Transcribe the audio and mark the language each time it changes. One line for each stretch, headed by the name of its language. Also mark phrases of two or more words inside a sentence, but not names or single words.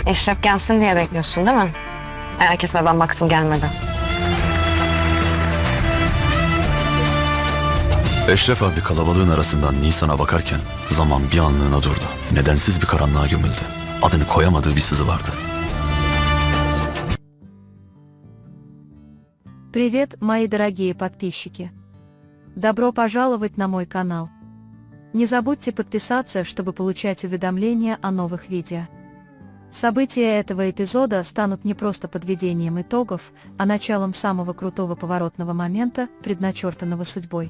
Turkish: Eşref gelsin diye bekliyorsun değil mi? Merak etme, ben baktım gelmedi. Eşref abi kalabalığın arasından Nisan'a bakarken zaman bir anlığına durdu. Nedensiz bir karanlığa gömüldü. Adını koyamadığı bir sızı vardı.
Russian: Привет, мои дорогие подписчики! Добро пожаловать на мой канал. Не забудьте подписаться, чтобы получать уведомления о новых видео. События этого эпизода станут не просто подведением итогов, а началом самого крутого поворотного момента, предначертанного судьбой.